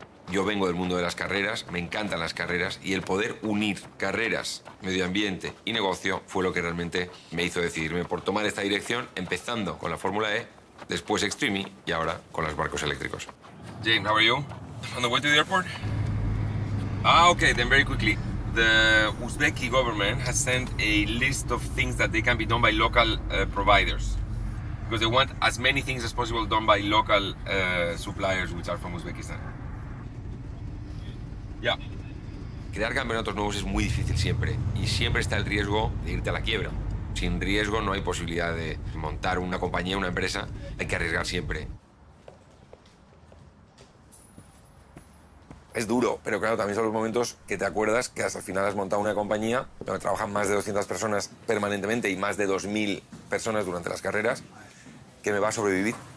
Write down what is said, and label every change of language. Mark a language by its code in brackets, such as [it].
[es] Yo vengo del mundo de las carreras, me encantan las carreras, y el poder unir carreras, medio ambiente y negocio fue lo que realmente me hizo decidirme por tomar esta dirección, empezando con la Fórmula E, después Extreme E y ahora con los barcos eléctricos. [en] James, how are you? On the way to the airport? Okay, then very quickly. The Uzbeki government has sent a list of things that they can be done by local providers, because they want as many things as possible done by local suppliers which are from Uzbekistan. Yeah. [es] Crear campeonatos nuevos es muy difícil siempre, y siempre está el riesgo de irte a la quiebra. Sin riesgo no hay posibilidad de montar una compañía, una empresa, hay que arriesgar siempre. Es duro, pero claro, también son los momentos que te acuerdas que hasta el final has montado una compañía donde trabajan más de 200 personas permanentemente y más de 2.000 personas durante las carreras, que me va a sobrevivir.